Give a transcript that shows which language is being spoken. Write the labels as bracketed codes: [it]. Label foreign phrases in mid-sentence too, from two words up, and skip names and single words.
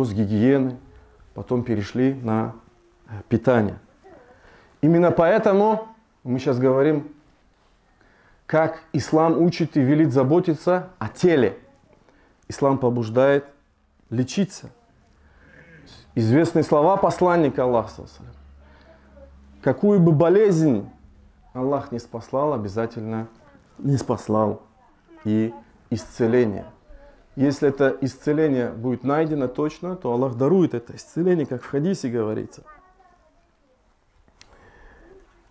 [ru] С гигиены, потом перешли на питание. Именно поэтому мы сейчас говорим, как ислам учит и велит заботиться о теле. Ислам побуждает лечиться. Известные слова посланника Аллаха [ar] صلى الله عليه وسلم. [ru] Какую бы болезнь Аллах не спаслал, обязательно не спаслал и исцеление. Если это исцеление будет найдено точно, то Аллах дарует это исцеление, как в хадисе говорится.